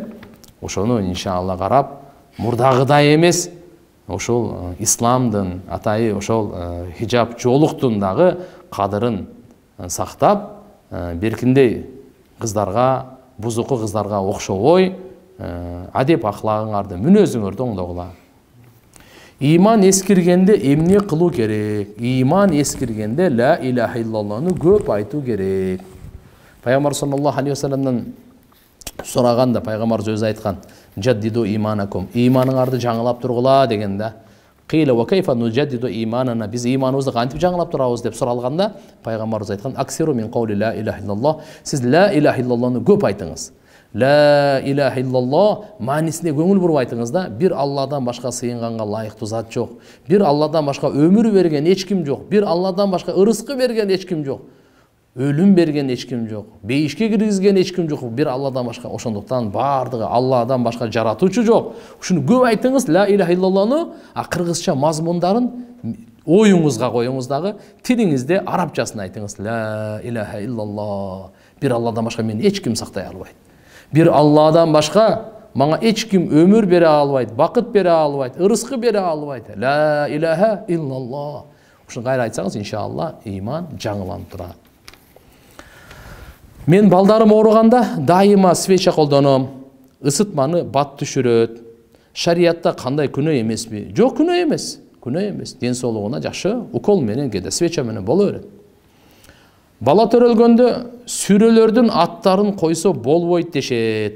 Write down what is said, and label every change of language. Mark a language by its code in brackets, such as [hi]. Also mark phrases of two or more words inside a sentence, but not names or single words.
[ky] Ошону иншалла карап, мурдагыдай эмес, ошол исламдын атайы, ошол хижаб жолуктун дагы кадырын сактап, беркиндей кыздарга, бузуку кыздарга окшобой, адеп ахлагыңарды, мүнөзүңөрдү оңдогула. Иман эскиргенде эмне кылуу керек? Иман эскиргенде [ar] لا إله إلا الله [ky] көп айтуу керек. Пайгамбар [ar] صلى الله عليه وسلم [ky] сураганда пайгамбар өзү айткан: [ar] "جددوا إيمانكم", [ky] иманыңарды жаңылап тургула деген да. [ar] قيل وكيف نجدد إيماننا, [ky] биз иманыбызды кантип жаңылап турабыз деп суралганда, пайгамбарыбыз айткан: [ar] "أكثروا من قول لا إله إلا الله", [ky] сиз [ar] لا إله إلا الله [ky] көп айтыңыз. [ar] لا إله إلا الله [ky] маанисине көңүл буруп айтыңыз да. Бир Алладан башка сыйынганга лайыктуу зат жок. Бир Алладан башка өмүр берген эч ким жок. Бир Алладан башка ырыскы берген эч ким жок. Өлүм берген эч ким жок. Бейишке киргизген эч ким жок. Бир Алладан башка. Ошондуктан бардыгы Алладан башка жаратуучу жок. Ушуну көп айтыңыз, [ar] لا إله إلا الله, [ky] кыргызча мазмундарын оюңузга коюңуз дагы, тилиңизде арабчасын айтыңыз. [ar] لا إله إلا الله. [ky] Бир Алладан башка мени эч ким сактай албайт. Бир Алладан башка мага эч ким өмүр бере албайт, бакыт бере албайт, ырыскы бере албайт. [ar] لا إله إلا الله. [ky] Ушуну кайра айтсаңыз, иншалла, иман жаңыланып турат. Мен балдарым ооруганда дайыма свеча колдоном. Ысытманы бат түшүрөт. Шариятта кандай күнөө эмеспи? Жок, күнөө эмес. күнөө эмес. Ден соолугуна жакшы укол менен кээде свеча менен боло берет. Бала төрөлгөндө сүрөлөрдүн аттарын койсо болбойт дешет.